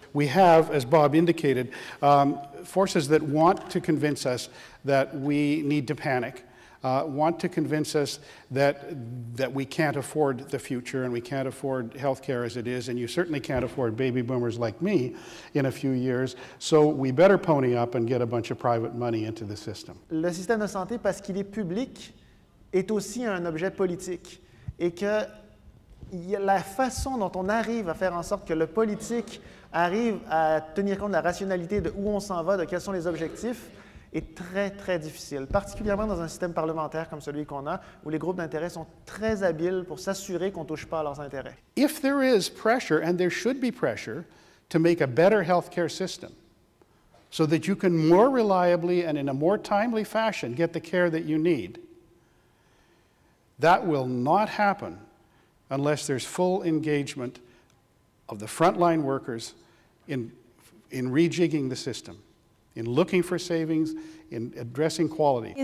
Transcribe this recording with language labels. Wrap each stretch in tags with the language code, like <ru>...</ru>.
<en>We have, as Bob indicated, forces that want to convince us that we need to panic, want to convince us that we can't afford the future and we can't afford healthcare as it is, and you certainly can't afford baby boomers like me in a few years, so we better pony up and get a bunch of private money into the system.</en> <fr>Le système de santé, parce qu'il est public, est aussi un objet politique, et que la façon dont on arrive à faire en sorte que le politique arrive à tenir compte de la rationalité de où on s'en va, de quels sont les objectifs, est très, très difficile, particulièrement dans un système parlementaire comme celui qu'on a, où les groupes d'intérêt sont très habiles pour s'assurer qu'on ne touche pas à leurs intérêts.</fr> <en>If there is pressure, and there should be pressure, to make a better healthcare system, so that you can more reliably and in a more timely fashion get the care that you need, that will not happen unless there's full engagement of the frontline workers in rejigging the system, in looking for savings, in addressing quality.</en>